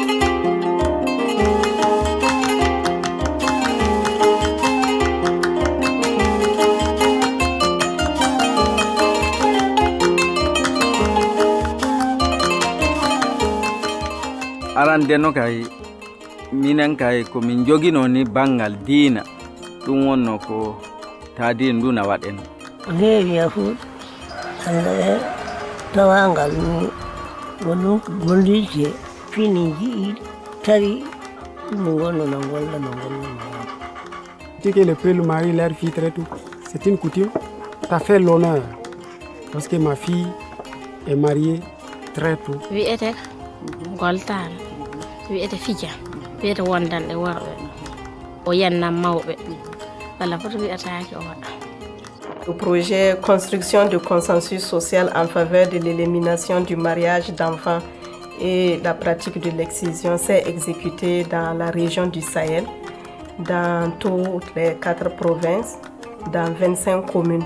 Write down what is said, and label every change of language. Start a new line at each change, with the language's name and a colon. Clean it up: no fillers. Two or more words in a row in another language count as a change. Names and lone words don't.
Fula: arandeno kay minen kay ko min jogino ni bangal diina ɗum wonno ko taadin ndu na waɗen heewi yahuud anda tawangal ni wonɗum gollirje fini jiiɗi tawi ɗum gonno no golla no golla.
French: Que le père le mari leur fille très tôt, c'est une coutume. Ça fait l'honneur parce que ma fille est mariée très tôt.
Fula: Wi'ete goltare wi'ete fija wi'ete wondanɗe worɓe o yennam mawɓe walla foto wi'ataki o waɗa.
French: Le projet Construction de consensus social en faveur de l'élimination du mariage d'enfants et la pratique de l'excision s'est exécuté dans la région du Sahel, dans toutes les 4 provinces, dans 25 communes.